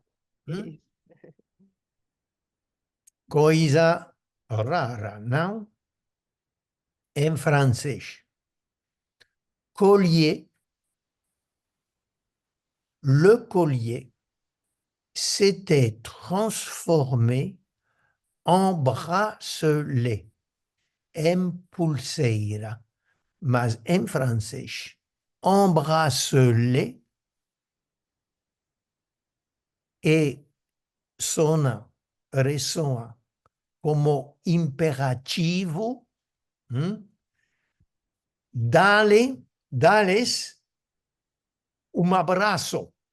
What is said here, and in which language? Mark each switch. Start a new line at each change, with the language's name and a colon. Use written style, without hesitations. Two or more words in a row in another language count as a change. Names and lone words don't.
Portuguese: Isso. Coisa rara, não? Em francês.
French: Collier, le collier s'était transformé en bracelet,
Portuguese: em pulseira, mas em francês.
French: En bracelet
Portuguese: e ressoa como imperativo, dá-lhes um abraço.